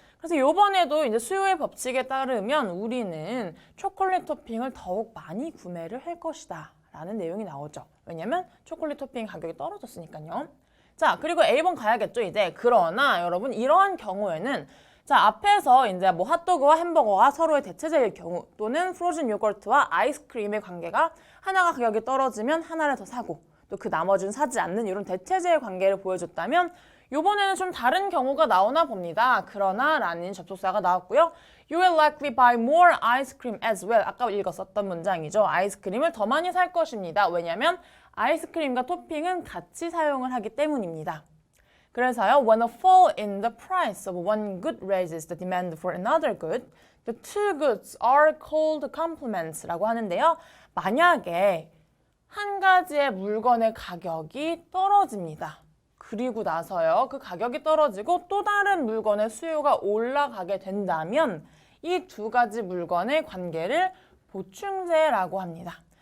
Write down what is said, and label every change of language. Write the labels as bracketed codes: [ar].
[ko] 그래서 이번에도 이제 수요의 법칙에 따르면 우리는 초콜릿 토핑을 더욱 많이 구매를 할 것이다 라는 내용이 나오죠. 왜냐면 초콜릿 토핑 가격이 떨어졌으니까요. 자, 그리고 A번 가야겠죠, 이제. 그러나 여러분 이러한 경우에는 자, 앞에서 이제 뭐 핫도그와 햄버거가 서로의 대체제일 경우 또는 프로즌 요거트와 아이스크림의 관계가 하나가 가격이 떨어지면 하나를 더 사고 또 그 나머지는 사지 않는 이런 대체제의 관계를 보여줬다면 이번에는 좀 다른 경우가 나오나 봅니다. 그러나 라는 접속사가 나왔고요. [en] You will likely buy more ice cream as well. [ko] 아까 읽었었던 문장이죠. 아이스크림을 더 많이 살 것입니다. 왜냐하면 아이스크림과 토핑은 같이 사용을 하기 때문입니다. [en] 그래서요, when a fall in the price of one good raises the demand for another good, the two goods are called complements [ko] 라고 하는데요. 만약에 한 가지의 물건의 가격이 떨어집니다. 그리고 나서요, 그 가격이 떨어지고 또 다른 물건의 수요가 올라가게 된다면 이 두 가지 물건의 관계를 보충제라고 합니다.